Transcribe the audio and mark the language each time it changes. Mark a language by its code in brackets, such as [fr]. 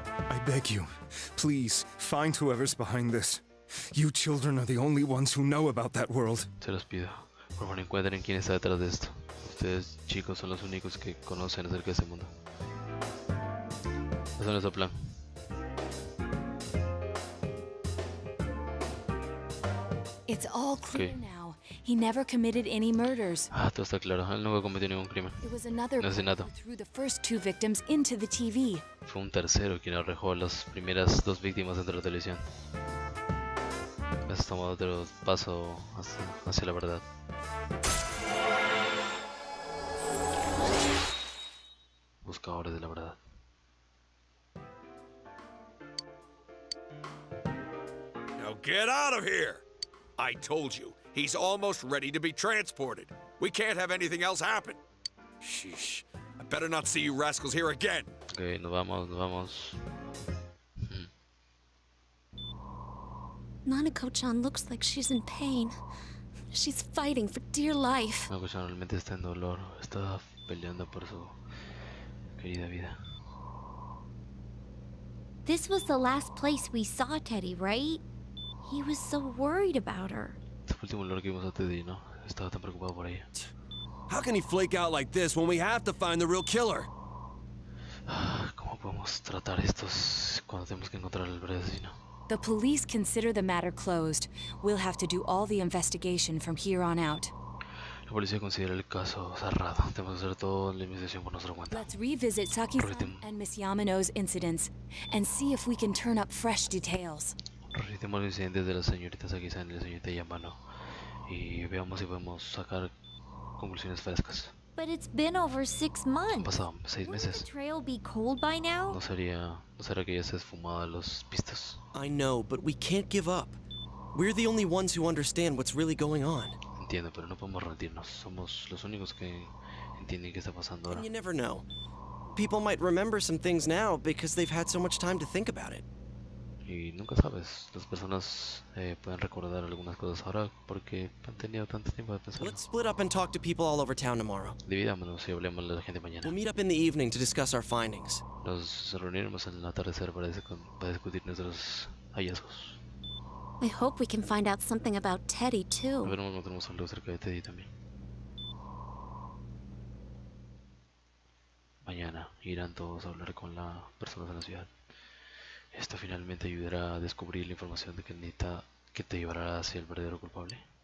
[en] I beg you, please, find whoever's behind this. You children are the only ones who know about that world. [es] se los pido. Por favor, encuentren quién está detrás de esto. Ustedes, chicos, son los únicos que conocen acerca de este mundo. Ese es nuestro plan. [en] It's all clear now. He never committed any murders. [es] Todo está claro. Él nunca cometió ningún crimen. [en] It was another [es] No asesinato. [en] who threw the first two victims into the TV. [es] Fue un tercero quien arrojó a las primeras dos víctimas dentro de la televisión. Has tomado otro paso hacia la verdad. Buscadores de la verdad. [en] Now get out of here! I told you, he's almost ready to be transported. We can't have anything else happen. Sheesh. I better not see you rascals here again. [es] Ok, nos vamos. [en] Nanako-chan looks like she's in pain. She's fighting for dear life. [es] Nanako-chan realmente está en dolor. Está peleando por su querida vida. [en] This was the last place we saw Teddy, right? He was so worried about her. [es] Este fue el último lugar que vimos a Teddy, ¿no? Estaba tan preocupado por ella. [en] How can he flake out like this when we have to find the real killer? [es] ¿Cómo podemos tratar estos cuando tenemos que encontrar al verdadero asesino? [en] The police consider the matter closed. We'll have to do all the investigation from here on out. [es] La policía considera el caso cerrado. Tenemos que hacer toda la investigación por nuestra cuenta. [en] Let's revisit Saki-san and Miss Yamano's incidents and see if we can turn up fresh details. [es] Revisemos los incidentes de la señorita Saki-san y la señorita Yamano y veamos si podemos sacar conclusiones frescas. [en] But it's been over 6 months. [es] Han pasado 6 [en] Wouldn't [es] meses. [en] the trail be cold by now? [es] ¿No será que ya se esfumado los pistas? [en] I know, but we can't give up. We're the only ones who understand what's really going on. [es] Entiendo, pero no podemos rendirnos. Somos los únicos que entienden qué está pasando ahora. [en] And you never know. People might remember some things now because they've had so much time to think about it. [es] Y nunca sabes, las personas pueden recordar algunas cosas ahora porque han tenido tanto tiempo de pensarlo. [en] Let's split up and talk to people all over town tomorrow. [es] Dividámonos y hablemos de la gente mañana. [en] We'll meet up in the evening to discuss our findings. [es] Nos reuniremos en el atardecer para discutir nuestros hallazgos. [en] I hope we can find out something about Teddy, too. [es] A ver, no tenemos algo acerca de Teddy también. Mañana irán todos a hablar con las personas de la ciudad. Esto finalmente ayudará a descubrir la información de que te llevará hacia el verdadero culpable.